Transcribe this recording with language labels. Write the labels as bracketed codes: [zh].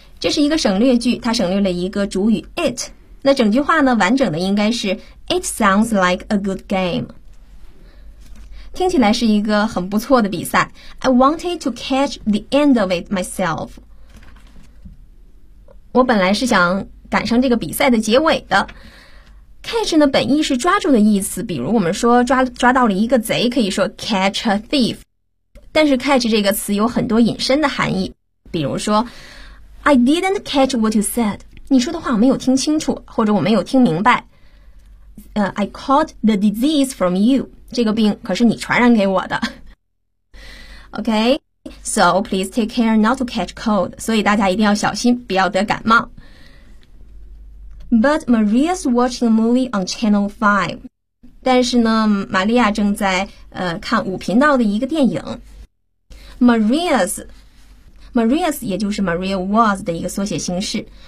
[zh] 这是一个省略句，它省略了一个主语 it。那整句话呢，完整的应该是 [en] It sounds like a good game. [zh] 听起来是一个很不错的比赛。 [en] I wanted to catch the end of it myself. [zh] 我本来是想赶上这个比赛的结尾的。 Catch 呢，本意是抓住的意思，比如我们说抓到了一个贼，可以说 [en] catch a thief。 [zh] 但是 catch 这个词有很多引申的含义，比如说 [en] I didn't catch what you said. [zh] 你说的话我没有听清楚，或者我没有听明白。 [en] I caught the disease from you. [zh] 这个病可是你传染给我的。 [en] OK, so please take care not to catch cold. [zh] 所以大家一定要小心，不要得感冒。 [en] But Maria's watching a movie on Channel 5. [zh] 但是呢，玛利亚正在看五频道的一个电影。 Maria's 也就是 Maria was 的一个缩写形式。